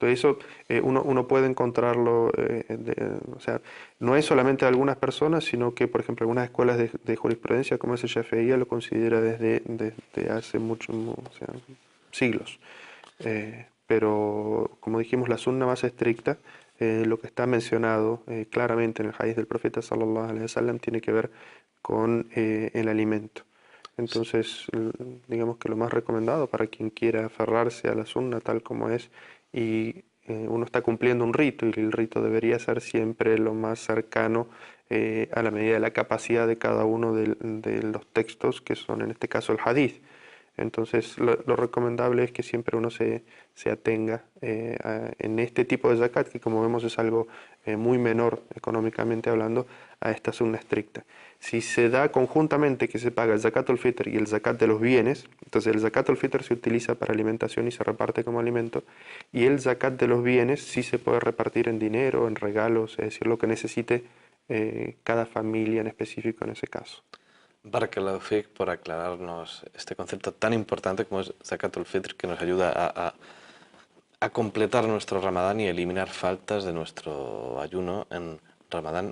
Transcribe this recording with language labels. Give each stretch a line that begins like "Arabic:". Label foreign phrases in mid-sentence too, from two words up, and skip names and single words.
Spanish: Eso uno puede encontrarlo, o sea, no es solamente de algunas personas, sino que, por ejemplo, algunas escuelas de jurisprudencia, como es el Shafi'iyya, lo considera desde hace o sea, siglos. Pero, como dijimos, la sunna más estricta, lo que está mencionado claramente en el hadith del profeta
Arabic: صلى الله عليه وسلم,
Spanish: tiene que ver con el alimento. Entonces, digamos que lo más recomendado para quien quiera aferrarse a la sunna tal como es y uno está cumpliendo un rito y el rito debería ser siempre lo más cercano a la medida de la capacidad de cada uno de los textos que son en este caso el hadith. Entonces lo recomendable es que siempre uno se atenga en este tipo de zakat, que como vemos es algo muy menor económicamente hablando, a esta sunna estricta. Si se da conjuntamente que se paga el
Arabic: زكاة الفطر
Spanish: y el zakat de los bienes, entonces el
Arabic: زكاة الفطر
Spanish: se utiliza para alimentación y se reparte como alimento, y el zakat de los bienes sí se puede repartir en dinero, en regalos, es decir, lo que necesite cada familia en específico en ese caso.
Arabic: بارك الله فيك
Spanish: por aclararnos este concepto tan importante como es
Arabic: زكاة الفطر,
Spanish: que nos ayuda a completar nuestro Ramadán y eliminar faltas de nuestro ayuno en Ramadán.